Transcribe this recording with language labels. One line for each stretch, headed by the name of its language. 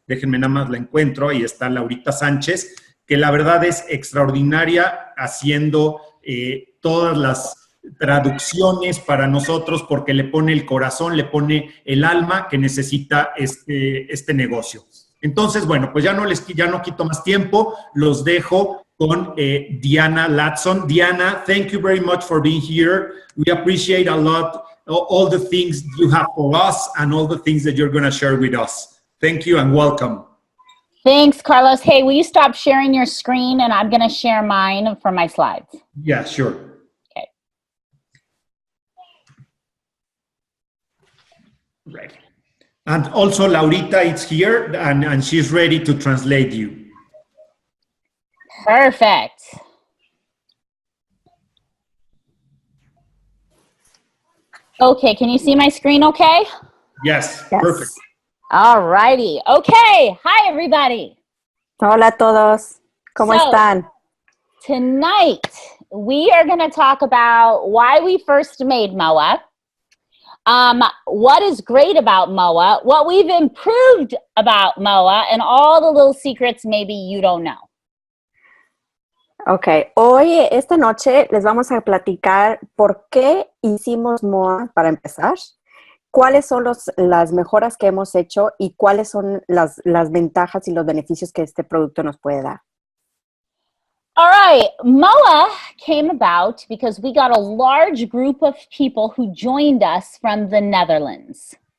Spanish: Déjenme nada más la encuentro, ahí está Laurita Sánchez, que la verdad es extraordinaria haciendo todas las traducciones para nosotros porque le pone el corazón, le pone el alma que necesita este negocio. Entonces, bueno, pues ya no quito más tiempo, los dejo con Deanna Latson.
English: Deanna, thank you very much for being here. We appreciate a lot all the things you have for us and all the things that you're going to share with us. Thank you and welcome. Thanks, Carlos. Hey, will you stop sharing your screen and I'm going to share mine for my slides? Yeah, sure. Okay. Right. And also Laurita is here and she's ready to translate you. Perfect. Okay, can you see my screen okay? Yes, perfect. All righty. Okay. Hi, everybody.
Spanish: Hola a todos. ¿Cómo están?
English: Tonight, we are going to talk about why we first made MOA, what is great about MOA, what we've improved about MOA, and all the little secrets maybe you don't know.
Spanish: Ok, hoy, esta noche, les vamos a platicar por qué hicimos MOA para empezar, cuáles son las mejoras que hemos hecho y cuáles son las ventajas y los beneficios que este producto nos puede dar.
English: All right, MOA came about because we got a large group of people who joined us from the Netherlands.